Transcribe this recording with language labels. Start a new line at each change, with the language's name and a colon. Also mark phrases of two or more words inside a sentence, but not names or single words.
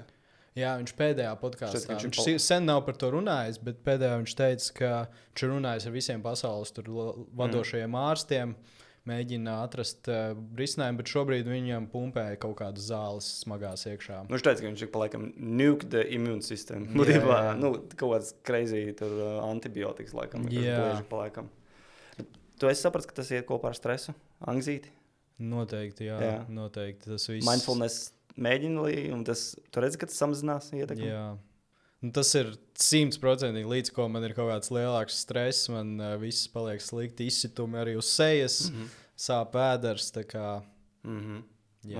Latvian: Jā, viņš pēdējā podkāstā. Viņš sen nav par to runājis, bet pēdējā viņš teica, ka viņš ir runājis ar visiem pasaules vadošajiem ārstiem, mēģina atrast risinājumu, bet šobrīd viņam pumpēja kaut kādas zāles smagās iekšā. Viņš teica, ka viņš ir palaikam
English: nuke the immune system.
Latvian: Būtībā, kaut kāds crazy antibiotikas laikam. Palaikam. Tu esi sapratis, ka tas iet kopā ar stresu, anxiety? Noteikti, jā. Noteikti. Tas viss. Mindfulness mēģina, un tu redzi, ka tas samazinās ietekmi? Jā. Tas ir 100% līdz ko man ir kaut kāds lielāks stress, man viss paliek slikti, izsitumi arī uz sejas, sāp vēders, tā kā, jā.